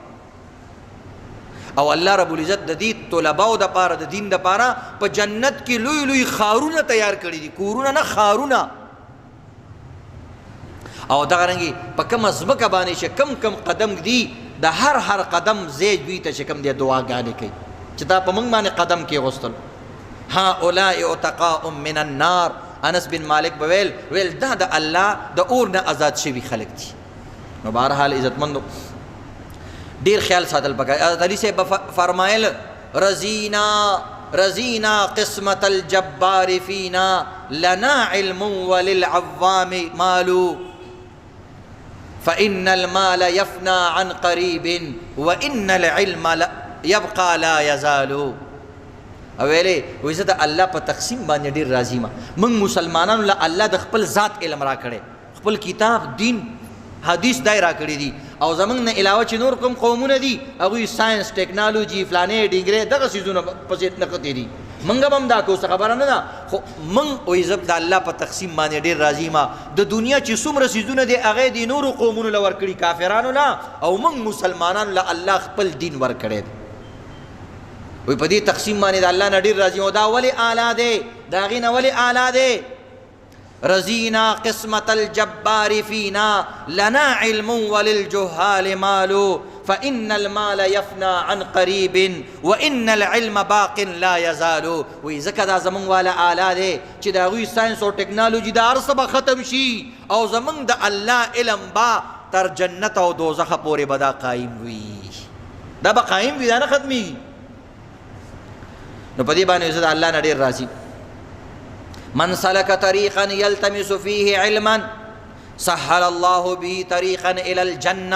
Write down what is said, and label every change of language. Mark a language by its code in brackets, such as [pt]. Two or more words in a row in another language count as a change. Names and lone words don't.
[ps] او الله [ar] رب العزت [ps] د دې طلباو د پاره د دین د پاره په جنت کې لوی لوی خارونه تیار کړي دي، کورونه نه خارونه. او دغه رنګې په کومه ځمکه باندې چې کم قدم دي د هر قدم زید دوی ته چې کوم دی دعاګانې کوي چې دا په موږ باندې قدم کې غوستل. [ar] هؤلاء عتقاء من النار. [ps] انس بن مالک بویل دا د الله د اور نه آزاد شوي خلک دي. نو بهرحال عزتمندو ډیر خیال ساتل پکار. حضرت علی صاحب فرمایل [ar] رضینا رزینا قسمت الجبار فینا لنا علم وللعوام مال فإن المال يفنى عن قريب وإن العلم يبقى لا يزال. [ps] اویلې وې زه د الله په تقسیم باندې ډېر راضي ما. موږ مسلمانانو له الله د خپل ذات علم را کړی، خپل کتاب دین حدیث دای را کړی دي، او زمونږ نه علاوه چې نور کوم قومونه دي هغوی ساینس ټیکنالوجي فلانې ډینګرې دغه څیزونه پسې نقطې دي. موږ به هم دا کوو، څه خبره نه ده، خو موږ وایي زه د الله په تقسیم باندې ډېر راضي ما. د دنیا چې څومره څیزونه دي هغه د نورو قومونو له ورکړي کافرانو له، او موږ مسلمانانو له الله خپل دین ورکړی دی. وی په دې تقسیم باندې د الله نه ډېر راضي او دا ولې اعلی دی، د هغې نه ولې اعلی دی. [ar] رزینا قسمت الجبار فینا لنا علم وللجهال مال فإن المال يفنى عن قريب وإن العلم باق لا يزال. [ps] وی ځکه دا زمونږ والا اعلی دی چې د هغوی ساینس او ټیکنالوجي دا هر څه به ختم شي، او زمونږ د الله علم به تر جنت او دوزخه پورې به دا قایم وي، دا به قایم وي، دا نه ختمېږي. نو په دې باندې زه د الله نه ډېر راضي. [ar] من سلک طریقا یلتمس فیه علما سهل الله به طریقا الی الجنه.